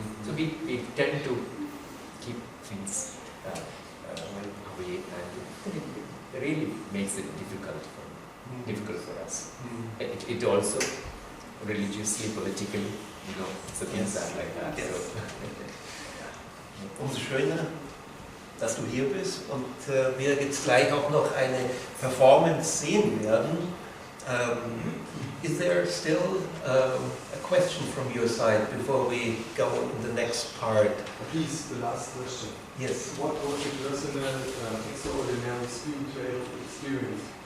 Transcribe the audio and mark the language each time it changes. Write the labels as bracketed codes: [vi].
[en] So we tend to keep things away, and it really makes it difficult for us. It also religiously, politically, so things are like that. Yes. So. [de] Umso schöner, dass du hier bist und wir jetzt gleich auch noch eine Performance sehen werden. [en] Is there still a question from your side before we go in the next part? Please, the last question. Yes. What was your personal, extraordinary spiritual experience?